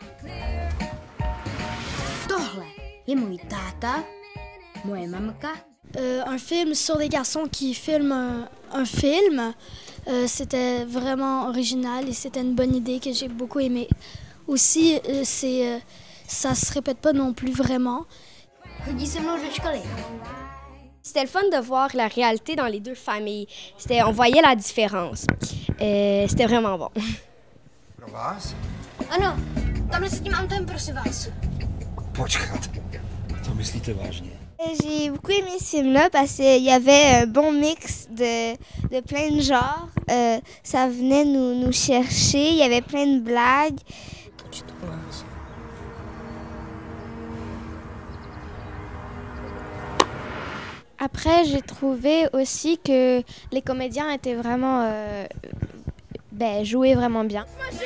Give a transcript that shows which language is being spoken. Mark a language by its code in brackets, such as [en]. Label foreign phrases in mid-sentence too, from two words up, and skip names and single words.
[fr] Un film sur des garçons qui filment un film, c'était vraiment original et c'était une bonne idée que j'ai beaucoup aimée. Aussi, ça se répète pas non plus vraiment. C'était le fun de voir la réalité dans les deux familles. On voyait la différence. C'était vraiment bon. [cs] Ano, tamhle s tím autem, prosím vás. Počkat, to myslíte vážně? [fr] J'ai beaucoup aimé ce film-là parce qu'il y avait un bon mix de plein de genres. Ça venait nous chercher, il y avait plein de blagues. Après, j'ai trouvé aussi que les comédiens étaient vraiment jouaient vraiment bien.